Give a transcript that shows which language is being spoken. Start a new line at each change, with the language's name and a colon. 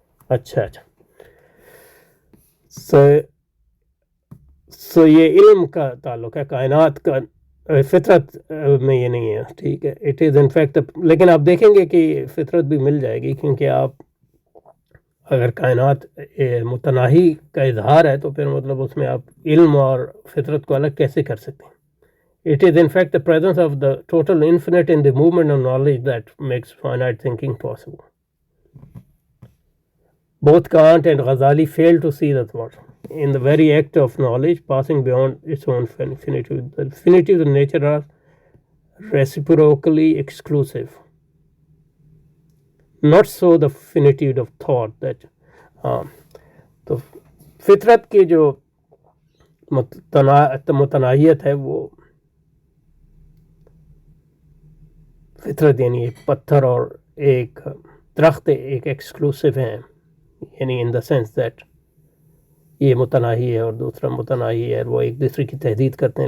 Urdu: اچھا سو یہ علم کا تعلق ہے، کائنات کا فطرت میں یہ نہیں ہے. ٹھیک ہے،
English: It is in fact.
Urdu: لیکن آپ دیکھیں گے کہ فطرت بھی مل جائے گی، کیونکہ آپ اگر کائنات متناہی کا اظہار ہے تو پھر مطلب اس میں آپ علم اور فطرت کو الگ کیسے کر سکتے ہیں.
English: It is in fact the presence of the total infinite in the movement of knowledge that makes finite thinking possible. Both Kant and Ghazali fail to see that what in the very act of knowledge passing beyond its own finitude. The finitude of nature reciprocally exclusive, not so the finitude of thought that
Urdu: تو فطرت کی جو متناہیت ہے وہ فطرت یعنی ایک پتھر اور ایک درخت ایک ایکسکلوسیو ہیں، یعنی
English: in the sense that
Urdu: یہ متناہی ہے اور دوسرا متناہی ہے، وہ ایک دوسرے کی تحدید کرتے ہیں.